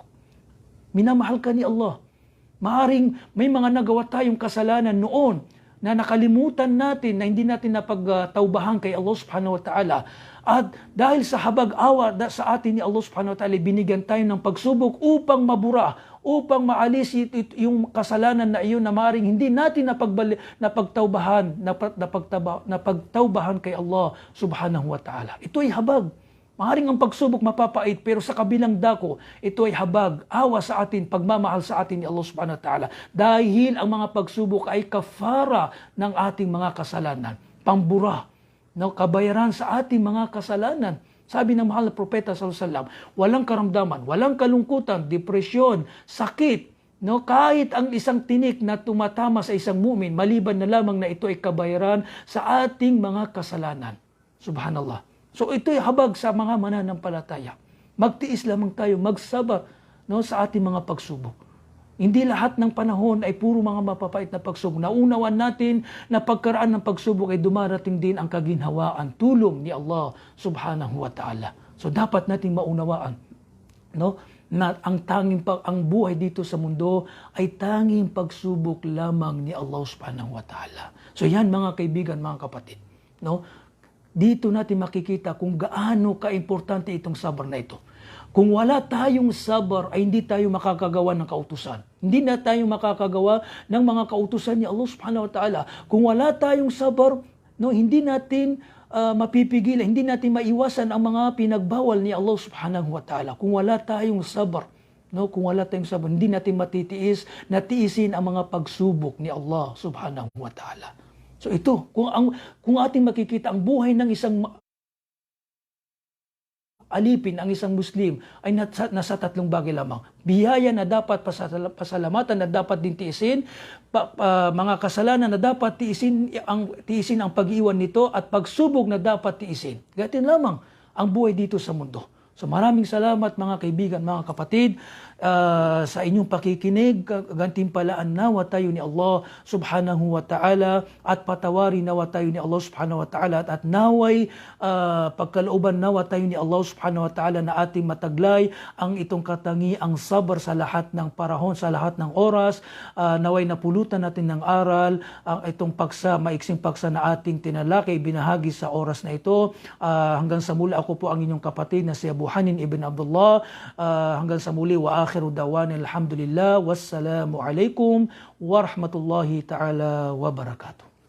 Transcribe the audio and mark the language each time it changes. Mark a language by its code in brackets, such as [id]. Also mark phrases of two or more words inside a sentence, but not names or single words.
[tl] Minamahal ka ni Allah. Maaring may mga nagawa tayong kasalanan noon na nakalimutan natin, na hindi natin napagtaubahan kay Allah [ar] سبحانه وتعالى. [tl] At dahil sa habag-awa sa atin ni Allah [ar] سبحانه وتعالى, [tl] binigyan tayo ng pagsubok upang mabura, upang maalis yung kasalanan na iyon na maaaring hindi natin napagtaubahan kay Allah [ar] سبحانه وتعالى. [tl] Ito ay habag. Maaaring ang pagsubok mapapait, pero sa kabilang dako, ito ay habag, awa sa atin, pagmamahal sa atin ni Allah [ar] سبحانه وتعالى. [tl] Dahil ang mga pagsubok ay kafara ng ating mga kasalanan. Pambura, no, kabayaran sa ating mga kasalanan. Sabi ng mahal na propeta [ar] صلى الله عليه وسلم, [tl] walang karamdaman, walang kalungkutan, depresyon, sakit, no, kahit ang isang tinik na tumatama sa isang mumin, maliban na lamang na ito ay kabayaran sa ating mga kasalanan. Subhanallah. So ito'y habag sa mga mananampalataya. Magtiis lamang tayo, magsabar, no, sa ating mga pagsubok. Hindi lahat ng panahon ay puro mga mapapait na pagsubok. Naunawan natin na pagkaraan ng pagsubok ay dumarating din ang kaginhawaan, tulong ni Allah [ar] سبحانه وتعالى. [tl] So dapat nating maunawaan, no, na ang buhay dito sa mundo ay tanging pagsubok lamang ni Allah [ar] سبحانه وتعالى. [tl] So yan, mga kaibigan, mga kapatid, no? Dito natin makikita kung gaano ka-importante itong sabar na ito. Kung wala tayong sabar, ay hindi tayo makakagawa ng kautusan. Hindi na tayo makakagawa ng mga kautusan ni Allah [ar] سبحانه وتعالى. [tl] Kung wala tayong sabar, no, hindi natin mapipigilan, hindi natin maiwasan ang mga pinagbawal ni Allah [ar] سبحانه وتعالى. [tl] Kung wala tayong sabar, no, kung wala tayong sabar, hindi natin matitiis, natiisin ang mga pagsubok ni Allah [ar] سبحانه وتعالى. [tl] So ito, kung ating makikita ang buhay ng isang alipin, ang isang Muslim, ay nasa tatlong bagay lamang. Biyaya na dapat pasalamatan, na dapat din tiisin, mga kasalanan na dapat tiisin ang pag-iwan nito, at pagsubok na dapat tiisin. Ganyan lamang ang buhay dito sa mundo. So maraming salamat, mga kaibigan, mga kapatid, sa inyong pakikinig. Gantimpalaan nawa tayo ni Allah [ar] سبحانه وتعالى, [tl] at patawarin nawa tayo ni Allah [ar] سبحانه وتعالى, [tl] at naway pagkalooban nawa tayo ni Allah [ar] سبحانه وتعالى [tl] na ating mataglay ang itong katangiang sabar sa lahat ng panahon, sa lahat ng oras. Naway napulutan natin ng aral ang itong maiksing paksa na ating tinalakay, binahagi sa oras na ito. Hanggang sa muli, ako po ang inyong kapatid na si Abu Hanin ibn Abdullah. Hanggang sa muli, [ar] وآخر دعوانا الحمد لله، والسلام عليكم ورحمة الله تعالى وبركاته.